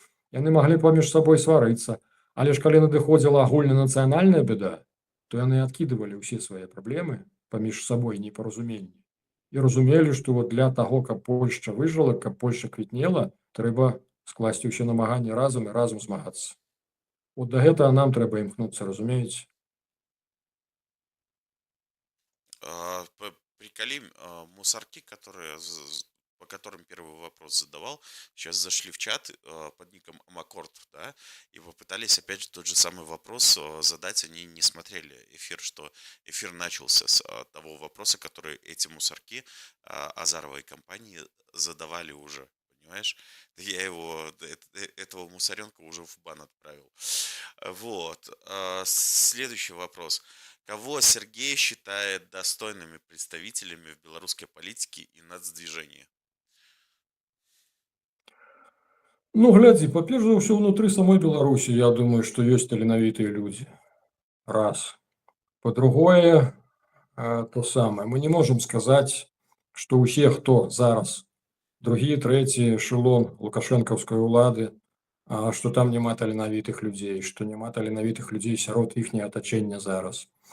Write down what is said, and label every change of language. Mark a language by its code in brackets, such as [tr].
[be] Яны маглі паміж сабой сварыцца. Але ж калі надыходзіла агульнанацыянальная бяда, то яны адкідывалі ўсе свае праблемы паміж сабой непаразуменні. І разумелі, што вот для таго, каб Польшча выжыла, каб Польшча квітнела, трэба скласці ўсе намаганні разам і разам змагацца. Вот да гэтага нам трэба імкнуцца, разумееце? [ru] Приколи, мусорки, по которым первый вопрос задавал, сейчас зашли в чат под ником Амакорд, да, и попытались опять же тот же самый вопрос задать, они не смотрели эфир, что эфир начался с того вопроса, который эти мусорки Азаровой компании задавали уже, понимаешь? Я этого мусоренка уже в бан отправил. Вот. Следующий вопрос. Кого Сергей считает достойными представителями в белорусской политике и нацдвижении? [be] Ну, глядзі, па-перш за ўсё, ўнутры самой Беларусі, я думаю, што ёсць таленавітыя людзі. Раз. Па-другое, то самае. Мы не можам сказаць, што ўсе, хто зараз другі, трэці эшелон лукашэнкаўскай улады, што там няма таленавітых людзей, што няма таленавітых людзей сярод іхняга атачэння зараз.